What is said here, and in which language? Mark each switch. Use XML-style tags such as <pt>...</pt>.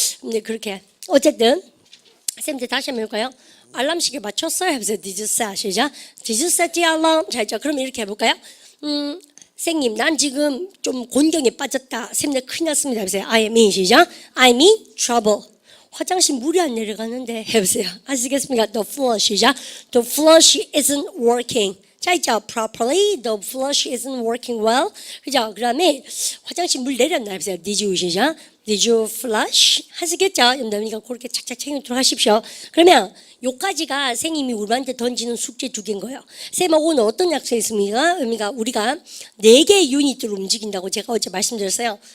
<ko>근데 그렇게 어쨌든 쌤들 다시 한번 해볼까요? 알람 시계 맞췄어요? 해보세요.</ko> <en>Did you set?</en> <ko>시작.</ko> <en>Did you set the alarm?</en> <ko>자, 그럼 이렇게 해볼까요? 선생님, 난 지금 좀 곤경에 빠졌다. 쌤들 큰일 났습니다. 해보세요.</ko> <en>I am in,</en> <ko>시작.</ko> <en>I'm in trouble.</en> <ko>화장실 물이 안 내려가는데 해보세요. 아시겠습니까?</ko> <en>The flush,</en> <ko>시작.</ko> <en>The flush isn't working.</en> <ko>자, 있죠.</ko> <en>Properly. The flush isn't working well.</en> <ko>그죠? 그 다음에 화장실 물 내렸나 해보세요.</ko> <en>Did you,</en> <ko>시작.</ko> <en>Did you flush?</en> <ko>하시겠죠? 여러분들 그렇게 착착 챙기도록 하십시오. 그러면 요까지가 선생님이 우리한테 던지는 숙제 두 개인 거예요. 쌤하고는 어떤 약속했습니까? 그러니까 우리가 4개의 유닛으로 움직인다고 제가 어제 말씀드렸어요.</ko>